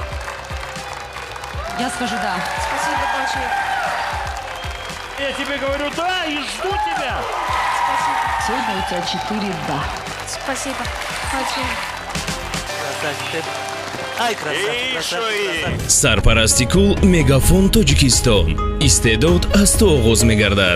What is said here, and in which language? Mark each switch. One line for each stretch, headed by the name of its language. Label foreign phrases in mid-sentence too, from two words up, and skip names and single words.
Russian: Я скажу да. Спасибо большое. Я тебе говорю да и жду тебя. Спасибо. Сегодня у тебя 4 да. Спасибо большое. Красавчик. Ай, красавчик, красавчик.
Tajik: Сарпарасти кул Мегафон Тоҷикистон. Истеъдод аз ту оғоз мегардад.